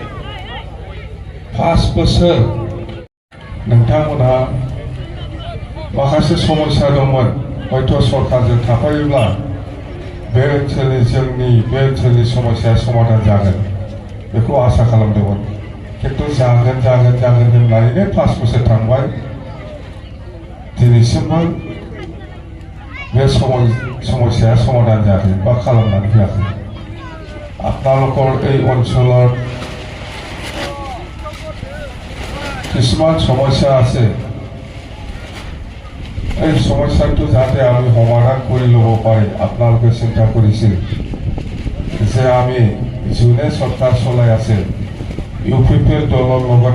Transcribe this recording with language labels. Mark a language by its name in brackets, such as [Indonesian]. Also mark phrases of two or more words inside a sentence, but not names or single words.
[Bodo] 5 बोसोर नोंथांमोनहा माखासे समस्या दंमोन हयथ' सरकारजों थाफायोब्ला बे ओनसोलनि जोंनि बे ओनसोलनि समस्याया समाधान जागोन बेखौ आसा खालामदोंमोन खिन्थु जागोन होननानैनो 5 बोसोर थांबाय दिनैसिमबो बे समस्याया समाधान जायाखै बा खालामनानै होआखै [Assamese] আপোনালোকৰ এই অঞ্চলৰ কিছুমান সমস্যা আছে এই সমস্যাটো যাতে আমি সমাধান কৰি ল'ব পাৰি আপোনালোকে চিন্তা কৰিছিল যে আমি যোনে চৰকাৰ চলাই আছে ইউপিপিএল দলৰ লগত